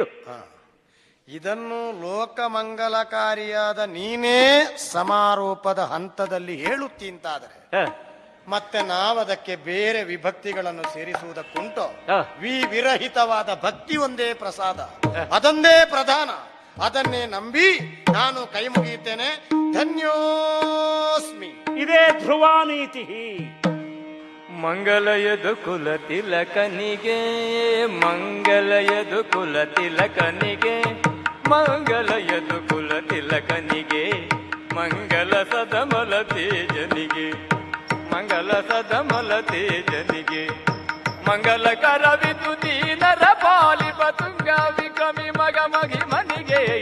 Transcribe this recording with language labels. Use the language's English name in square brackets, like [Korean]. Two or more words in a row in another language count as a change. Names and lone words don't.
[Kannada] ಇದನ್ನು ಲೋಕಮಂಗಲಕಾರಿಯಾದ ನೀನೇ ಸಮಾರೋಪದ ಹಂತದಲ್ಲಿ ಹೇಳುತ್ತೀಂತಾದರೆ ಮತ್ತೆ ನಾವದಕ್ಕೆ ಬೇರೆ ವಿಭಕ್ತಿಗಳನ್ನು ಸೇರಿಸುವುದಕ್ಕುಂಟು. ವಿರಹಿತವಾದ ಭಕ್ತಿ ಒಂದೇ ಪ್ರಸಾದ, ಅದೊಂದೇ ಪ್ರಧಾನ. ಅದನ್ನೇ ನಂಬಿ ನಾನು ಕೈ ಮುಗಿಯುತ್ತೇನೆ. ಧನ್ಯೋಸ್ಮಿ. ಇದೇ ಧ್ರುವ ನೀತಿ. ಮಂಗಲಯದು ಕುಲ ತಿಲಕನಿಗೆ, ಮಂಗಲಯದು ಕುಲ ತಿಲಕನಿಗೆ, ಮಂಗಲಯದು ಕುಲ ತಿಲಕನಿಗೆ, ಮಂಗಲ ಸದಮಲ ತೇಜನಿಗೆ, ಮಂಗಲ ಸದಮಲ ತೇಜನಿಗೆ, ಮಂಗಲಕರವಿದು ದೀನರ ಪಾಲಿಪ ತುಂಗ ವಿಕ್ರಮಿ ಮಗ ಮಗಿ ಮನಿಗೆ,